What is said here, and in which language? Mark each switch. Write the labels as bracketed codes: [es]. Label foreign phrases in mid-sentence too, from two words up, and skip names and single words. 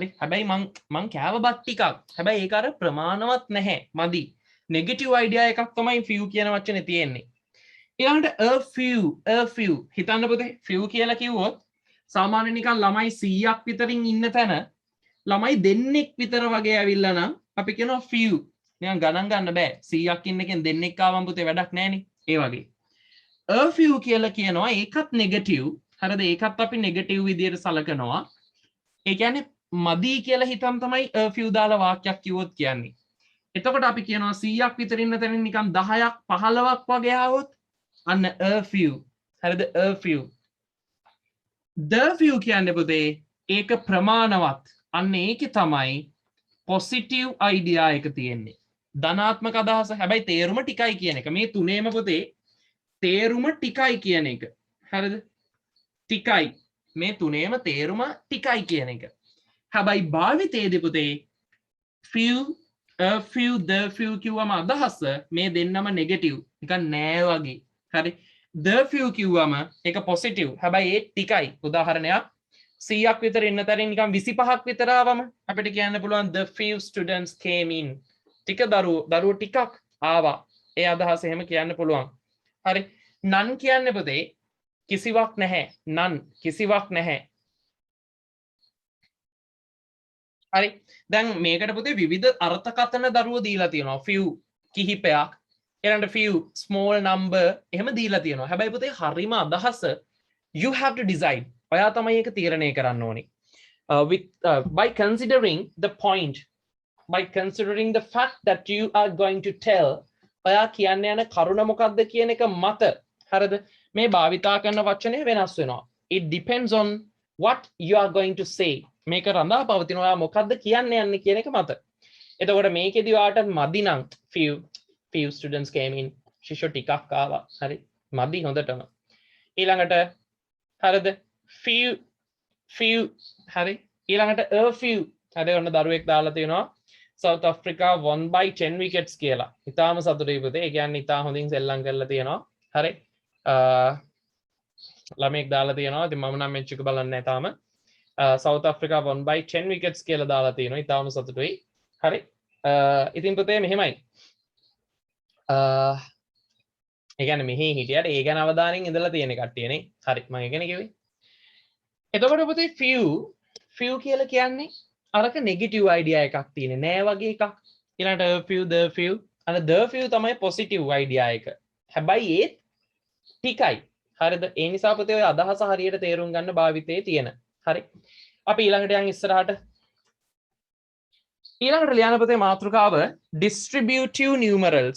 [si] හැබැයි මං කෑව බත් ටිකක්. හැබැයි ඒක අර ප්‍රමාණවත් නැහැ. මදි. [en] negative idea [si] එකක් තමයි few කියන වචනේ තියෙන්නේ. ඊළඟට [en] a few [si] හිතන්න පුතේ few කියලා කිව්වොත් සාමාන්‍ය නිකන් ළමයි 100ක් විතරින් ඉන්න තැන ළමයි දෙන්නෙක් විතර වගේ ඇවිල්ලා නම් අපි කියනවා few. නිකන් ගණන් ගන්න බෑ. 100ක් ඉන්න එකෙන් දෙන්නෙක් ආවම පුතේ වැඩක් නැහනේ. ඒ වගේ. [en] a few [si] කියලා කියනවා ඒකත් නෙගටිව් හරිද ඒකත් අපි නෙගටිව් විදියට සලකනවා ඒ කියන්නේ මදි කියලා හිතන් තමයි [en] a few [si] දාලා වාක්‍යයක් කිව්වොත් කියන්නේ එතකොට අපි කියනවා 100ක් විතර ඉන්න තැනින් නිකන් 10ක් 15ක් වගේ ආවොත් අන්න [en] a few [si] හරිද [en] a few the few [si] කියන්නේ පුතේ ඒක ප්‍රමාණවත් අන්න ඒකේ තමයි [en] positive idea [si] එක තියෙන්නේ ධනාත්මක අදහස හැබැයි තේරුම ටිකයි කියන එක මේ තුනේම පුතේ තේරුම ටිකයි කියන එක හරිද ටිකයි මේ තුනේම තේරුම ටිකයි කියන එක හැබැයි භාවිතයේදී පුතේ [en] few a few the few [si] කිව්වම අදහස මේ දෙන්නම නෙගටිව් නිකන් නෑ වගේ හරි [en] the few [si] කිව්වම ඒක පොසිටිව් හැබැයි ඒ ටිකයි උදාහරණයක් 100ක් විතර ඉන්න තැනින් නිකන් 25ක් විතර ආවම අපිට කියන්න පුළුවන් [en] the few students came in [si] ටික දරුවෝ ටිකක් ආවා ඒ අදහස එහෙම කියන්න පුළුවන් හරි none කියන්නේ පුතේ කිසිවක් නැහැ none කිසිවක් නැහැ හරි දැන් මේකට පුතේ විවිධ අර්ථකථන දරුවෝ දීලා තියෙනවා few කිහිපයක් ඊළඟට [en] few small number [si] එහෙම දීලා තියෙනවා හැබැයි පුතේ හරිම අදහස [en] you have to decide [si] ඔයා තමයි ඒක තීරණය කරන්න ඕනේ [en] by considering the point by considering the fact that you are going to tell [si] ඔයා කියන්න යන කරුණ මොකක්ද කියන එක මත හරිද මේ භාවිතා කරන වචනේ වෙනස් වෙනවා [en] it depends on what you are going to say [si] මේක රඳා පවතින ඔයා මොකද්ද කියන්න යන්නේ කියන එක මත එතකොට මේකෙදි ඔයාට මදි නම් [en] few students came in [si] ශිෂ්‍ය ටිකක් ආවා හරි මදි හොඳටම ඊළඟට හරිද few හරි ඊළඟට a few හරි ඔන්න දරුවෙක් දාලා තියෙනවා [en] South Africa won by 10 wickets [si] කියලා. ඉතාලම සතුටුයි පුතේ. ඒ කියන්නේ ඉතා හොඳින් සෙල්ලම් කරලා තියෙනවා. හරි. ළමෙක් දාලා තියෙනවා. ඉතින් මම නම් මෙච්චක බලන්නේ නැහැ තාම. [en] South Africa won by 10 wickets [si] කියලා දාලා තියෙනවා. ඉතාලම සතුටුයි. හරි. ඉතින් පුතේ මෙහෙමයි. ඒ කියන්නේ මෙහි හිටියට ඒ ගැන අවධානයෙන් ඉඳලා තියෙන කට්ටියනේ. හරි. මම ඒ කියන්නේ කිව්වේ. එතකොට පුතේ few කියලා කියන්නේ අරක [en] negative idea [si] එකක් තියෙන්නේ නෑ වගේ එකක්. ඊළඟට [en] few the few [si] අන [en] the few [si] තමයි [en] positive idea [si] එක. හැබැයි ඒත් ටිකයි. හරිද? ඒ නිසා පුතේ ඔය අදහස හරියට තේරුම් ගන්න භාවිතයේ තියෙන. හරි. අපි ඊළඟට යන් ඉස්සරහට. ඊළඟට ලියන්න පුතේ මාතෘකාව [en] distributive numerals.